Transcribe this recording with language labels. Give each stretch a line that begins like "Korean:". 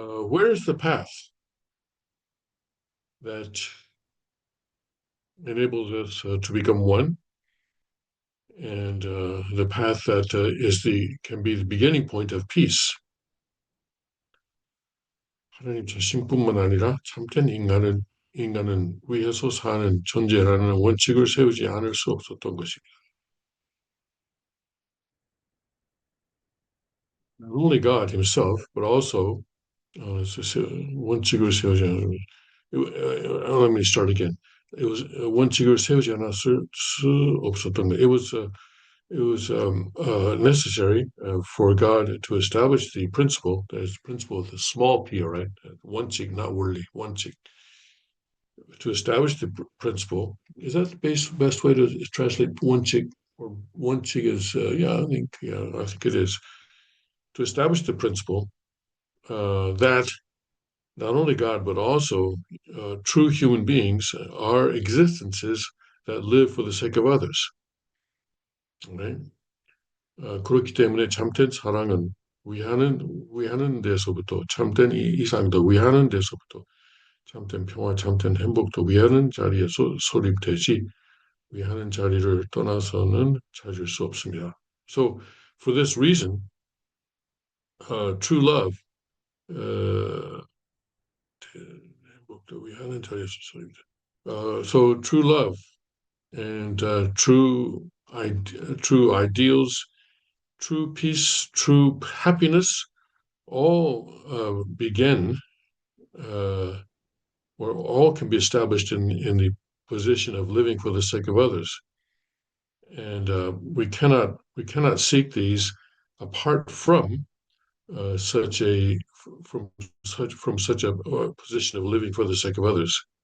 English: Where is the path that enables us to become one? And the path that can be the beginning point of peace.
Korean: 하나님 자신뿐만 아니라 참된 인간은 위에서 사는 존재라는 원칙을 세우지 않을 수 없었던 것입니다.
English: Not only God Himself, but also
Korean: 원칙을 세우지 않을.
English: Let me start again. It was
Korean: 원칙을 세우지 않았을 수 없었던 것.
English: It was necessary for God to establish the principle. There's the principle with a small p, right? 원칙, not worldly.
Korean: 원칙.
English: To establish the principle. Is that the best way to translate 원칙? Or 원칙 is, I think it is. to establish the principle that not only God, but also true human beings are existences that live for the sake of others. Right?
Korean: 그렇기 때문에 참된 사랑은 위하는 데서부터 참된 이상도 위하는 데서부터 참된 평화, 참된 행복도 위하는 자리에 소립되지 위하는 자리를 떠나서는 찾을 수 없습니다.
English: So, for this reason, true love, uh,
Korean: 행복도 위하는 자리에서 소립돼.
English: So, true love and true ideals, true peace, true happiness, all begin, uh, or all can be established in the position of living for the sake of others, and we cannot seek these apart from such a from such a position of living for the sake of others.